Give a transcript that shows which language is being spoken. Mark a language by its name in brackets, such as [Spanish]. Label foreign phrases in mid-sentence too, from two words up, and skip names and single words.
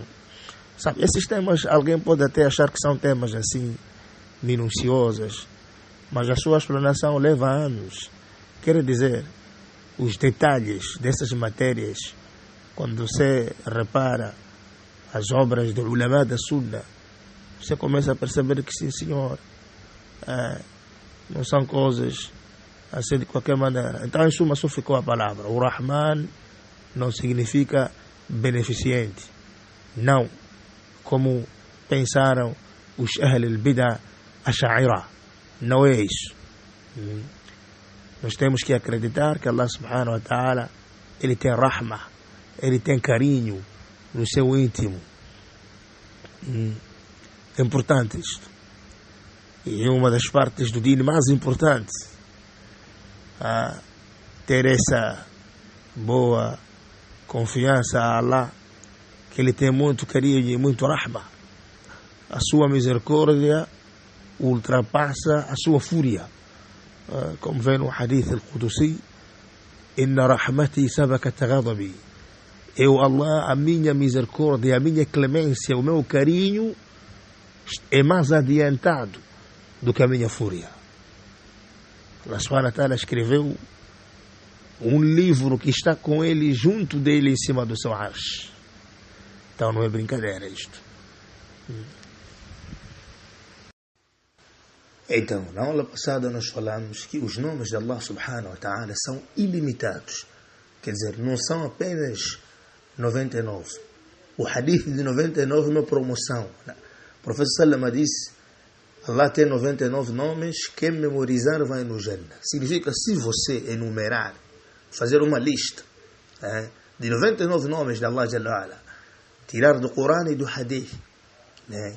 [Portuguese] Sabe, esses temas, alguém pode até achar que são temas assim minuciosos, mas a sua explanação leva anos. Quer dizer, os detalhes dessas matérias, quando você repara as obras do ulama da Sunna, você começa a perceber que sim, senhor, não são coisas assim de qualquer maneira. Então, em suma, só ficou a palavra. O Rahman não significa beneficente. Não. Como pensaram os [Arabic] أهل البدعة الأشاعرة. [Portuguese] Não é isso. Nós temos que acreditar que [Arabic] الله سبحانه وتعالى, [Portuguese] Ele tem rahma, Ele tem carinho no seu íntimo. É importante isto. E é uma das partes do dino mais importante, ter essa boa confiança a Allah, que Ele tem muito carinho e muito rahma. A sua misericórdia ultrapassa a sua fúria, como vem no [Arabic] الحديث القدسي: إن رحمتي سبقت غضبي. [Portuguese] Eu, Allah, a minha misericórdia, a minha clemência, o meu carinho é mais adiantado do que a minha fúria. [Arabic] الله سبحانه وتعالى [Portuguese] escreveu um livro que está com ele, junto dele, em cima do seu arsh. Então não é brincadeira isto. Então, na aula passada nós falamos que os nomes de [Arabic] الله سبحانه وتعالى [Portuguese] são ilimitados. Quer dizer, não são apenas 99. O hadith de 99 é uma promoção. O professor Salama disse: Allah tem 99 nomes, quem memorizar vai no Jannah. Significa, se você enumerar fazer uma lista de 99 nomes de [Arabic] الله جل وعلا, [Portuguese] tirar do Corão e do Hadith, né?